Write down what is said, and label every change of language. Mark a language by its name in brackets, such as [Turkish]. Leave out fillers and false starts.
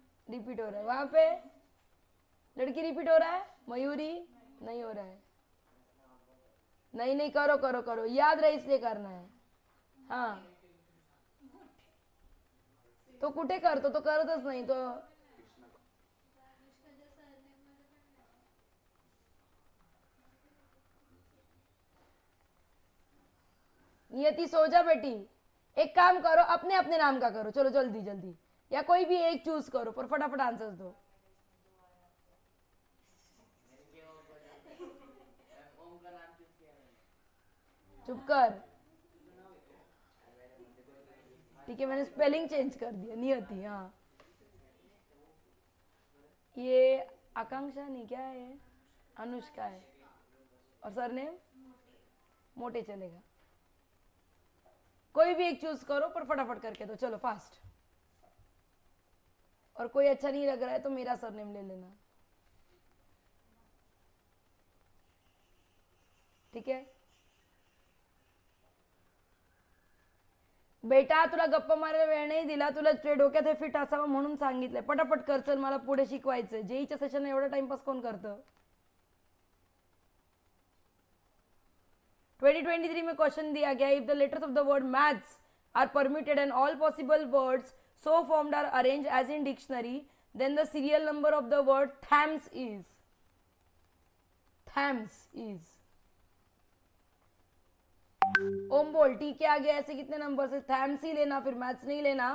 [Hindi] Repeat हो रहा है वहां पे लड़की रिपीट हो रहा है। मयूरी नहीं हो रहा है। नहीं करो करो करो याद रहे इसलिए करना है। [Marathi] हाँ तो कुठे करतो तो करतच नाही तो। [Hindi] नियति सो जा बेटी। एक काम करो अपने अपने नाम का करो चलो जल्दी जल्दी या कोई भी एक चूज करो पर फटाफट आंसर्स दो। चुप कर। ठीक है मैंने स्पेलिंग चेंज कर दिया नियति। हाँ ये आकांक्षा नहीं क्या है अनुष्का है और सरनेम मोटे चलेगा। कोई भी एक चूज करो पर फटाफट करके दो चलो फास्ट। और कोई अच्छा नहीं लग रहा है तो मेरा सरनेम ले लेना। ठीक है बेटा [Marathi] तुला गप्पा मारायला वेळ नाही दिला। तुला डोक्यात हे फिट असावं म्हणून सांगितलंय। पटापट कर चल मला पुढे शिकवायचंय। जेईच्या सेशन एवढा टाइमपास कोण करतं। [Hindi] 2023 में क्वेश्चन दिया गया [English] If the letters of the word maths are permuted and all possible words so formed are arranged as in dictionary then the serial number of the word Thames is. [Hindi] थैम्स is ओम बोल T के आगे ऐसे कितने number से थैम्स ही लेना फिर maths नहीं लेना।